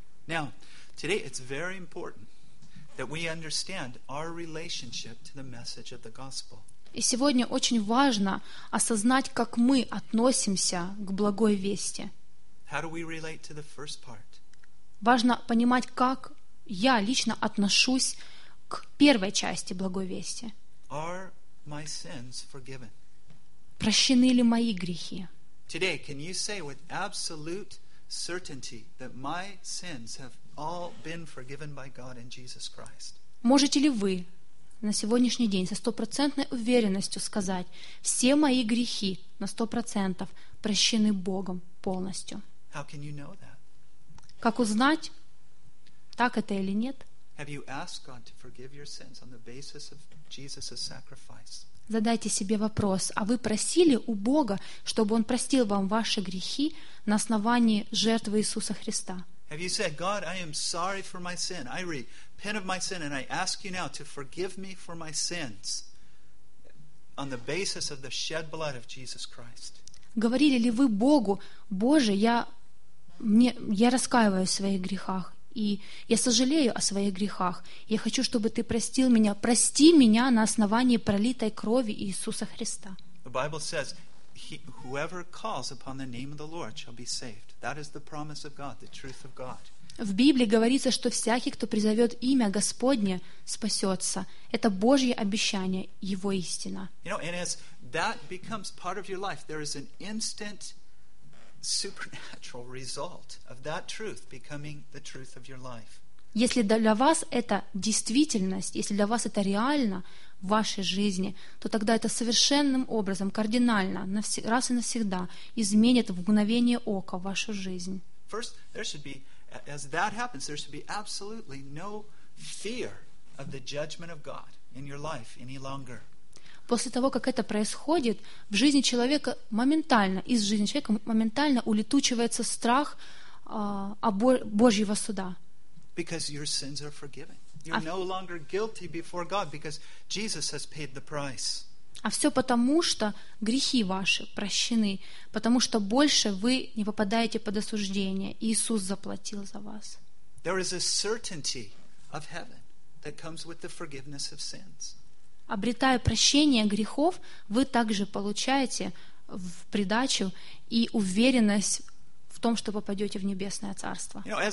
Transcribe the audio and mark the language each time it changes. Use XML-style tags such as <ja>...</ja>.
<en>Now, today it's very important that we understand our relationship to the message of the gospel.</en> <ru>И сегодня очень важно осознать, как мы относимся к благой вести.</ru> <en>How do we relate to the first part?</en> <ru>Важно понимать, как я лично отношусь к первой части благой вести.</ru> <en>Are my sins forgiven?</en> <ru>Прощены ли мои грехи?</ru> <en>Today, can you say with absolute certainty that my sins have all been forgiven by God in Jesus Christ?</en> <ru>Можете ли вы на сегодняшний день со стопроцентной уверенностью сказать, все мои грехи на 100% прощены Богом полностью?</ru> <en>How can you know that?</en> <ru>Как узнать, так это или нет?</ru> <en>Have you asked God to forgive your sins on the basis of Jesus' sacrifice?</en> <ru>Задайте себе вопрос, а вы просили у Бога, чтобы Он простил вам ваши грехи на основании жертвы Иисуса Христа?</ru> <en>Have you said, God, I am sorry for my sin. I repent of my sin and I ask you now to forgive me for my sins on the basis of the shed blood of Jesus Christ?</en> <ru>Говорили ли вы Богу, Боже, я раскаиваюсь в своих грехах, и я сожалею о своих грехах. Я хочу, чтобы ты простил меня. Прости меня на основании пролитой крови Иисуса Христа.</ru> <en>The Bible says, whoever calls upon the name of the Lord shall be saved. That is the promise of God, the truth of God.</en> <ru>В Библии говорится, что всякий, кто призовет имя Господне, спасется. Это Божье обещание, Его истина.</ru> <en>You know, and as that becomes part of your life, there is an instant supernatural result of that truth becoming the truth of your life.</en> <ru>Если для вас это действительность, если для вас это реально в вашей жизни, то тогда это совершенным образом, кардинально, раз и навсегда изменит в мгновение ока вашу жизнь.</ru> <en>First, there should be, as that happens, there should be absolutely no fear of the judgment of God in your life any longer.</en> <ru>После того, как это происходит, в жизни человека моментально, из жизни человека моментально улетучивается страх Божьего суда.</ru> <en>Because your sins are forgiven. You're no longer guilty before God because Jesus has paid the price.</en> <ru>А все потому, что грехи ваши прощены, потому что больше вы не попадаете под осуждение. Иисус заплатил за вас.</ru> <en>There is a certainty of heaven that comes with the forgiveness of sins.</en> <ru>Обретая прощение грехов, вы также получаете в придачу и уверенность в том, что попадете в небесное царство.</ru>